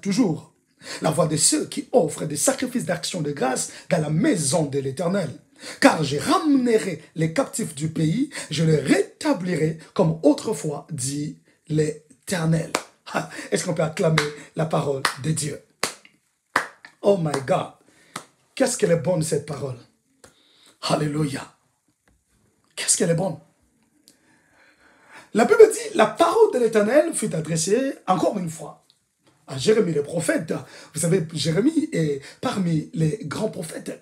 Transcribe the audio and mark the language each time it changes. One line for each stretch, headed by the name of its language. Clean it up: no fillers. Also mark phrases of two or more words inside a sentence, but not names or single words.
French: » La voix de ceux qui offrent des sacrifices d'action de grâce dans la maison de l'Éternel. Car je ramènerai les captifs du pays, je les rétablirai comme autrefois, dit l'Éternel. Est-ce qu'on peut acclamer la parole de Dieu?
English: Oh my God!
French: Qu'est-ce qu'elle est bonne cette parole? Alléluia. Qu'est-ce qu'elle est bonne. La Bible dit, la parole de l'Éternel fut adressée encore une fois à Jérémie le prophète. Vous savez, Jérémie est parmi les grands prophètes.